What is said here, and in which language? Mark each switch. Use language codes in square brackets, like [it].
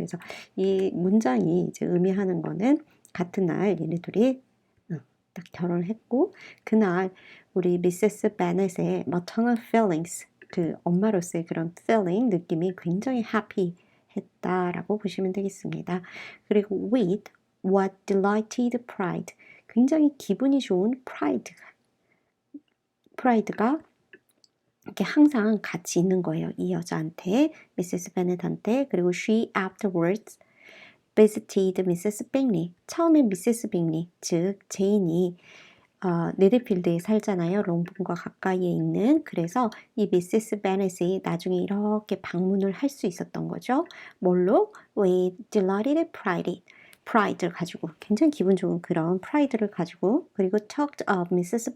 [ko] 그래서 이 문장이 이제 의미하는 거는 같은 날 얘네들이 딱 결혼을 했고 그날 우리 미세스 베넷의 maternal feelings, 그 엄마로서의 그런 feeling, 느낌이 굉장히 happy 했다라고 보시면 되겠습니다. 그리고 [en] with what delighted pride, [ko] 굉장히 기분이 좋은 pride가 이렇게 항상 같이 있는 거예요. 이 여자한테, 미세스 베넷한테. [en] 그리고 she afterwards visited Mrs. Bingley. [ko] 처음에 미세스 빅리, 즉 제인이 네드필드에 살잖아요. 롱본과 가까이에 있는. 그래서 이 미세스 베넷이 나중에 이렇게 방문을 할 수 있었던 거죠. 뭘로? [en] with delighted pride [ko] 를 가지고, 굉장히 기분 좋은 그런 pride를 가지고, 그리고 [en] talked of Mrs.